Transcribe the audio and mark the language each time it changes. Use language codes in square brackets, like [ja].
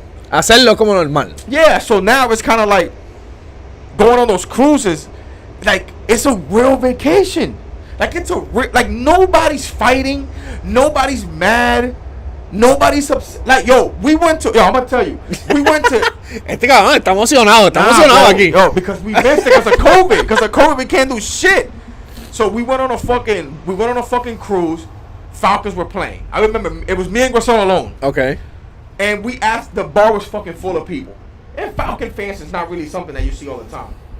[es] hacerlo como normal. [en] Yeah. So now it's kind of like going on those cruises. Like it's a real vacation. Like it's like nobody's fighting, nobody's mad, nobody's upset. Like I'm gonna tell you, we went to. [es] Este cabrón está emocionado aquí. [en] Yo, because we missed it because of COVID. Because of COVID, we can't do shit. So we went on a fucking cruise. Falcons were playing. I remember it was me and Guasol alone. Okay. And we asked, the bar was fucking full of people. And Falcon fans is not really something that you see all the time.